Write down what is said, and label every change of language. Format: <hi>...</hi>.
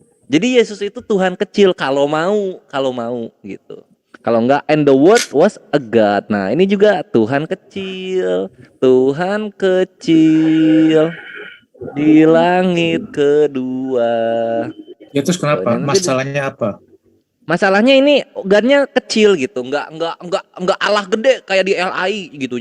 <id>Jadi Yesus itu Tuhan kecil kalau mau gitu. Kalau enggak,</id> <en>and the word was a God.</en> <id>Nah, ini juga Tuhan kecil. Tuhan kecil di langit kedua. Ya terus kenapa? Masalahnya apa? Masalahnya ini God-nya kecil gitu, enggak Allah gede kayak di LI gitu.</id>